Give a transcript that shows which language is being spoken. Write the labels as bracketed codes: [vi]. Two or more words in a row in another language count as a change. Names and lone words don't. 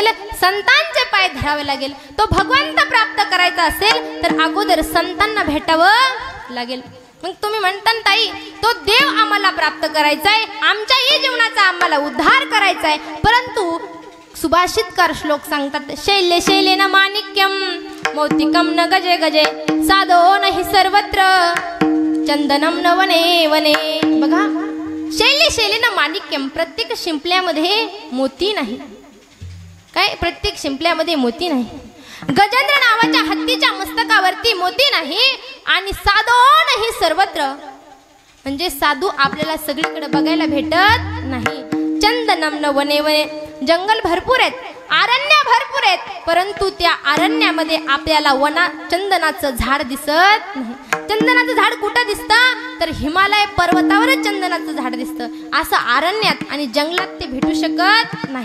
[mr] संतांचे पाय धरावे लागेल. तो भगवंत प्राप्त करायचा असेल तर अगोदर संतांना भेटावं लागेल. मग तुम्ही म्हणता ताई तो देव आम्हाला प्राप्त करायचा आहे, आमच्याही जीवनाचा आम्हाला उद्धार करायचा आहे. परंतु सुभाषितकार श्लोक सांगतात [sa] शैल्य शैलेन माणिक्यम मौतिकम न गजे गजे साधो नहि सर्वत्र चंदनम न वने वने. [mr] बघा [sa] शैल्य शैलेन माणिक्यम, [mr] प्रत्येक शिंपल्यामध्ये मोती नाही. काय? प्रत्येक शिंपल्यामध्ये मोती नाही. गजेंद्र नावाच्या हत्तीच्या मस्तकावरती मोती नाही आणि साधो नाही सर्वत्र. म्हणजे साधू आपल्याला सगळीकडे बघायला भेटत नाही. [sa] चंदनम न वने वने, [mr] जंगल भरपूर आहेत, अरण्य भरपूर आहेत, परंतु त्या अरण्यामध्ये आपल्याला चंदनाचं झाड दिसत नाही. चंदनाचं झाड कुठं दिसतं तर हिमालय पर्वतावरच चंदनाचं झाड दिसतं. असं अरण्यात आणि जंगलात ते भेटू शकत नाही.